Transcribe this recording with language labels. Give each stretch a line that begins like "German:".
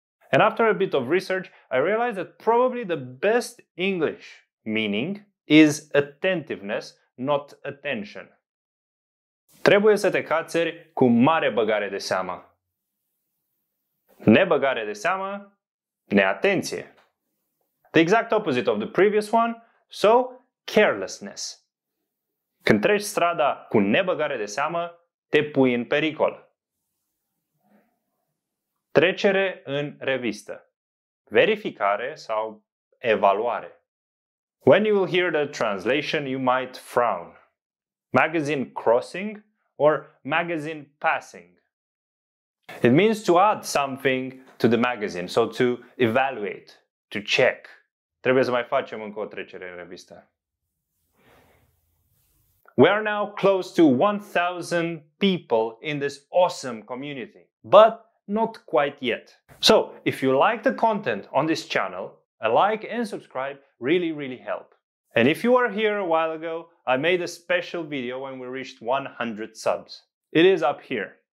English: And after a bit of research, I realized that probably the best English meaning is attentiveness, not attention.
Romanian: Trebuie să te cațeri cu mare băgare de seamă. Nebăgare de seamă, neatenție.
English: The exact opposite of the previous one, so carelessness.
Romanian: Când treci strada cu nebăgare de seamă, te pui în pericol. Trecere în revistă. verificare sau evaluare.
English: When you will hear the translation, you might frown. Magazine crossing or magazine passing. It means to add something to the magazine, so to evaluate, to check.
Romanian: Trebuie să mai facem încă o trecere în revistă.
English: We are now close to 1,000 people in this awesome community, but not quite yet. So, if you like the content on this channel, a like and subscribe really help. And if you were here a while ago, I made a special video when we reached 100 subs. It is up here.